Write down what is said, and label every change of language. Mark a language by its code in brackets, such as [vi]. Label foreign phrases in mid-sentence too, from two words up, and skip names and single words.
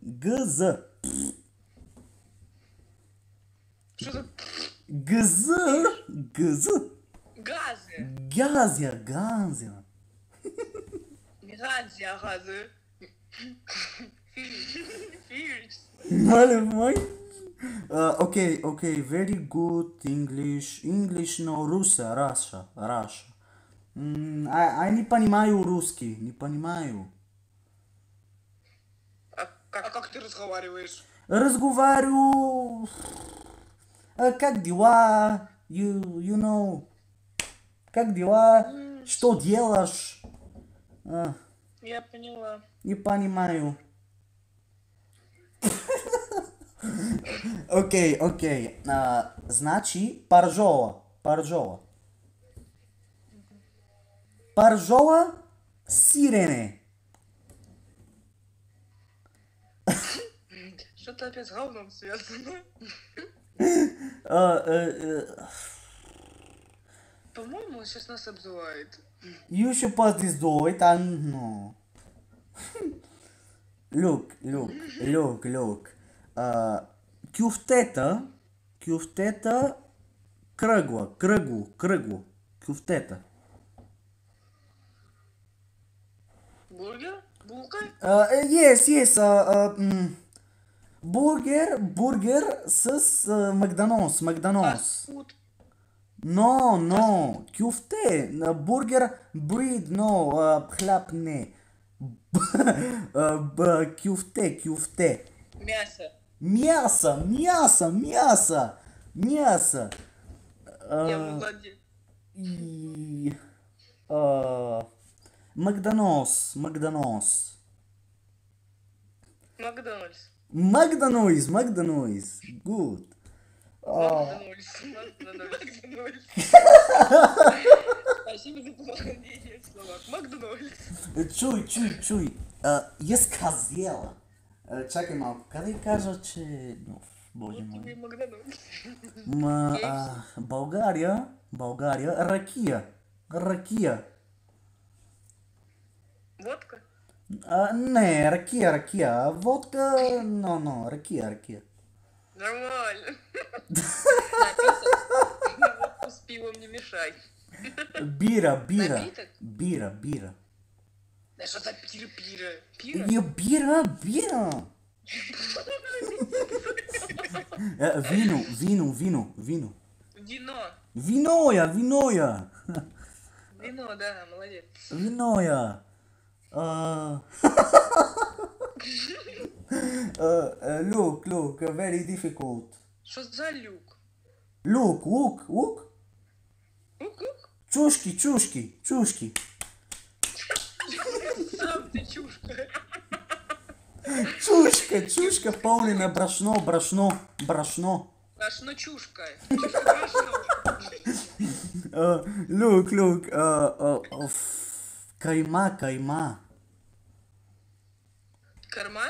[ru] Что за [bg] Газа. [ru] газы? [bg] Газя. [ru] Не газы, а газы. [bg] Фирич. Мале мой. [en] Okay, very good English. English, no, Russia. [ru] I не понимаю русский, не понимаю. А как ты разговариваешь? Разговариваю. Как дела? [en] You know. [ru] Как дела? Что делаешь? Я поняла. Не понимаю. Окей. [bg] Значи, паржола. Паржола, сирене. [ru] Что-то опять с говном связано. По-моему, он сейчас нас обзывает. [en] You should pass this door, no. Look. [bg] Кюфтета, кръгло. Кюфтета. [ru] Бургер? Булка? Yes. Бургер с Макдоналдс. Фастфуд. [bg] No. Кюфте. Бургер, брид, no. Хляб, не. Кюфте. [ru] Мясо. Мясо. Я молодец. И... Макдональдс. Макдональдс. Good. Макдональдс. Спасибо за пополнение в словах. Макдональдс. Чуй. Я сказала. [bg] Чакай малко. Къде кажа, че... Боже мой. [ru] Тебе Макдональдс. [bg] България. Ракия. [ru] Водка? [bg] Не, ракия. Водка, no, ракия. [ru] Нормально. Напиток? Водку с пивом не мешай. [bg] Бира. [ru] Напиток? [bg] Бира. [ru] Да что за пира? Пира? [bg] Бира. Вино. [ru] Виноя. Вино, да, молодец. Виноя. [en] Look, very difficult. [ru] Что за люк? [en] Look. [ru] Ук? [bg] Чушки. [ru] Сам ты чушка. [bg] Чушка пълнена брашно. Брашно чушка. Брашно. Look. Кайма. [ru] Корма?